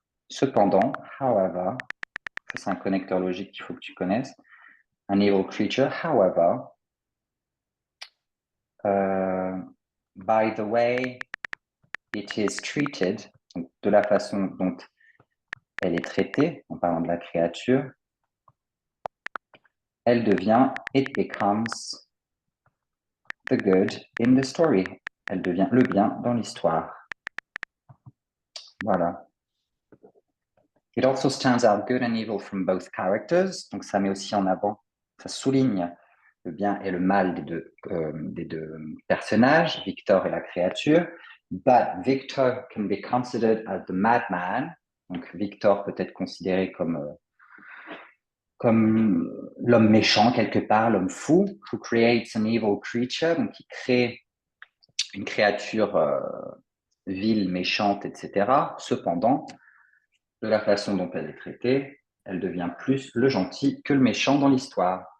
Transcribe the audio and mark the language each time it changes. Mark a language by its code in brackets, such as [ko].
[fr] Cependant, [en] however, [fr] ça c'est un connecteur logique qu'il faut que tu connaisses, [en] an evil creature, however, by the way it is treated, [fr] donc de la façon dont elle est traitée, en parlant de la créature, elle devient, [en] it becomes the good in the story. [fr] Elle devient le bien dans l'histoire. Voilà. [en] It also stands out good and evil from both characters. [fr] Donc ça met aussi en avant, ça souligne le bien et le mal des deux personnages, Victor et la créature. [en] But Victor can be considered as the madman. [fr] Donc Victor peut être considéré comme l'homme méchant quelque part, l'homme fou, [en] who creates an evil creature, [fr] donc qui crée une créature vile, méchante, etc. Cependant, de la façon dont elle est traitée, elle devient plus le gentil que le méchant dans l'histoire.